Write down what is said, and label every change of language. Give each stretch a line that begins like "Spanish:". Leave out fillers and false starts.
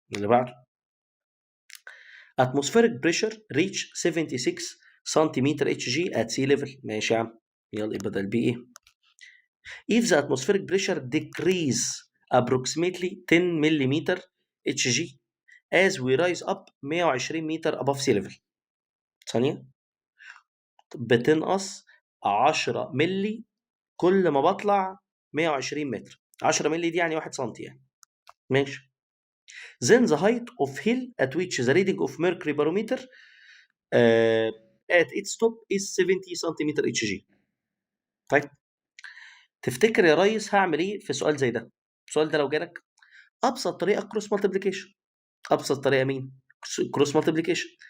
Arabic: اللي بعده
English: atmospheric pressure reach 76 centimetre H G at sea level.
Arabic: ماشي يا عم، يلا يبقى ده البي ايه.
English: if the atmospheric pressure decrease approximately 10 ملم اتش جي as we rise up 120 متر above sea level.
Arabic: ثانية بتنقص 10 ملي كل ما بطلع 120 متر. 10 ملي دي يعني 1 سم يعني. ماشي.
English: then the height of hill at which the reading of mercury barometer at its top is 70 centimetre H G.
Arabic: طيب تفتكر يا ريس هعمل ايه في سؤال زي ده؟ السؤال ده لو جالك ابسط طريقه كروس مالتيبليكيشن. ابسط طريقه مين؟ كروس مالتيبليكيشن.